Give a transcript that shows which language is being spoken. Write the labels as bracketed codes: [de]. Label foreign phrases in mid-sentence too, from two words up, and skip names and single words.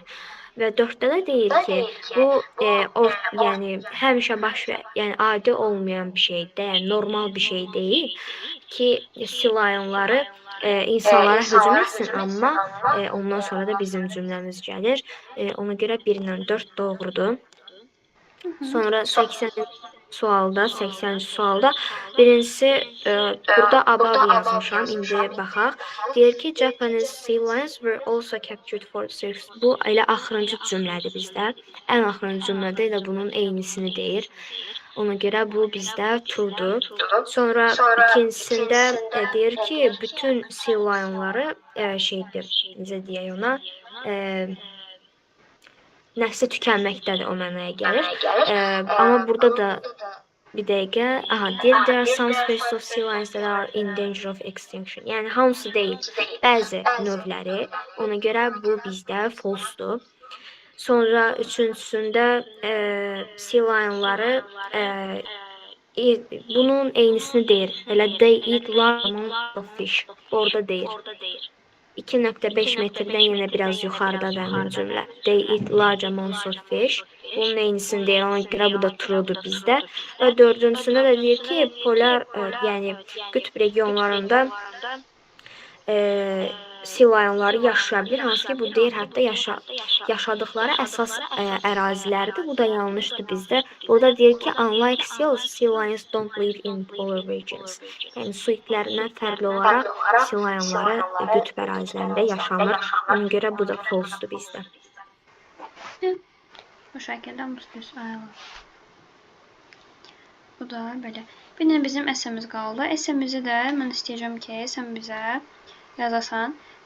[az] Və 4-də də deyir ki, bu yəni həmişə yəni adi olmayan bir şeydir, yəni normal bir şey deyil ki, [en] sea lionları [az] insanlara hücum etsin, amma ondan sonra da bizim cümləmiz gəlir. Ona görə 1 ilə 4 doğrudur. Sonra 80-ci sualda birincisi burada above yazmışam. İndi baxaq. Deyir ki, [en] Japanese sea lions were also captured for circus. [az] Bu elə axırıncı cümlədir bizdə. Ən axırıncı cümlədə elə bunun eynisini deyir. Ona görə bu bizdə true'dur. Sonra ikincisində deyir ki, bütün [en] sea lionları [az] şeydir, necə deyək ona, nəsli tükənməkdədir, o mənaya gəlir. Amma burada da bir dəqiqə, deyir, [en] there are some species of sea lions that are in danger of extinction. [az] Yəni, hamısı deyil, bəzi növləri. Ona görə bu bizdə false-dur. Sonra üçüncüsündə [en] sea lionları [az] bunun eynisini deyir. [en] Elə they eat large amounts of fish. [az] Orada deyir. 2.5 metrdən yenə biraz yuxarıdadır həmin cümlə. [en] They eat large amounts of fish. [az] Bunun eynisini deyir. Ona görə bu da true'dur bizdə. Və dördüncüsündə də deyir ki, polar, yəni qütb regionlarında [en] sea lionları [az] yaşaya bilir. Hansı ki, bu deyir, hətta yaşadıkları əsas ərazilərdir. Bu da yanlışdır bizdə. Burada deyir ki, [en] unlike seals, sea lions don't live in polar regions. [az] Yəni, su itlərindən fərqli olaraq [en] sea lionları [az] qütb ərazilərində yaşamır. Ona görə bu da false-dur bizdə. Bu şəkildə müstəs ayılır. Bu da belə. Bir də bizim əsəmiz qaldı. Əsəmizi də mən istəyəcəm ki, sən bizə yazasan.